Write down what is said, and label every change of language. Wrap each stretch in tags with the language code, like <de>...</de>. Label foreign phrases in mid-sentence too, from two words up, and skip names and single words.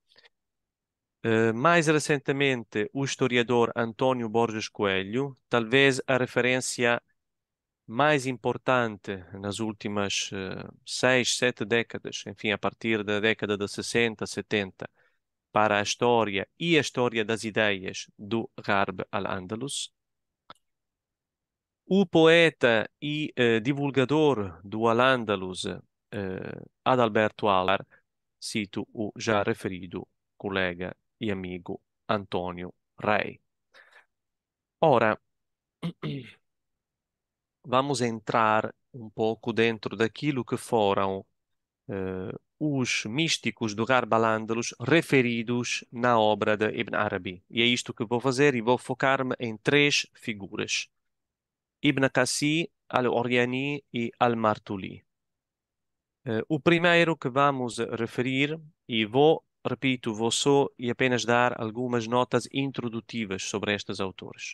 <pt>Mais recentemente, o historiador António Borges Coelho, talvez a referência mais importante nas últimas 6, 7 décadas, enfim, a partir da década de 60, 70, para a história e a história das ideias do Gharb al-Andalus. O poeta e divulgador do Al-Andalus, Adalberto Alvar, cito o já referido colega e amigo António Rei. Ora, vamos entrar um pouco dentro daquilo que foram os místicos do Gharb al-Andalus referidos na obra de Ibn Arabi. E é isto que vou fazer e vou focar-me em 3 figuras: Ibn Qasi, Al-Oriani e Al-Martuli. O primeiro que vamos referir, e repito, vou só e apenas dar algumas notas introdutivas sobre estes autores.</pt>